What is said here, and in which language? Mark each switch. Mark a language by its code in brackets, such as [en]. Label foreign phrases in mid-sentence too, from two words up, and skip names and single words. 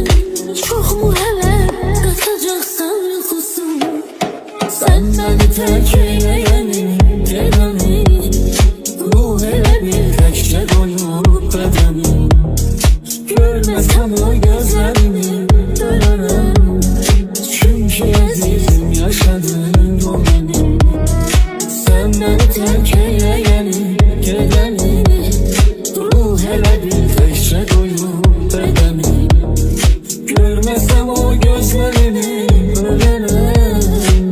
[az] Çox mu hələ qatacaqsan yuxusun. Sən məni tərk eyləyəni, gedəni. Ruh elə bir təkcə doyub bədəni. Görməsəm o gözlərini ölürüm. [tr] Çünkü azizim yaşadığın o beni. Sen beni terk eyleyeni, geleni. Ruh hele bir tekçe doyup bedeni. Görmesem o gözlerini ölürüm.